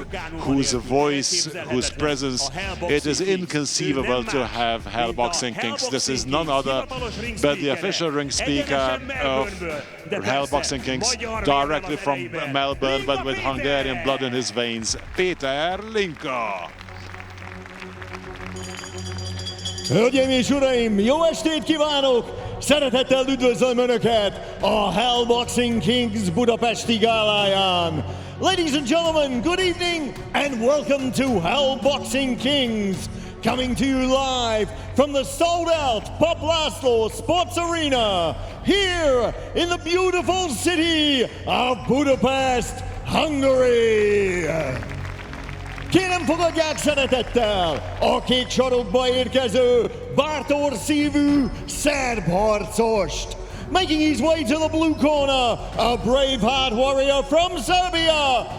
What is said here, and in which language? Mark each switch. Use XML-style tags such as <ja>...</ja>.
<en>whose voice, whose presence, it is inconceivable to have Hell Boxing Kings. This is none other but the official ring speaker of Hell Boxing Kings, directly from Melbourne, but with Hungarian blood in his veins, Péter Linka.</en> <hu>Hölgyeim és uraim, jó estét kívánok! Szeretettel üdvözlöm Önöket a Hell Boxing Kings budapesti gáláján.</hu> <en>Ladies and gentlemen, good evening and welcome to Hell Boxing Kings, coming to you live from the sold-out Pap László Sports Arena here in the beautiful city of Budapest, Hungary.</en> <hu>Kérem, fogadják szeretettel a kék sarokba érkező bátor szívű szerb harcost.</hu> <en>Making his way to the blue corner, a brave heart warrior from Serbia.</en>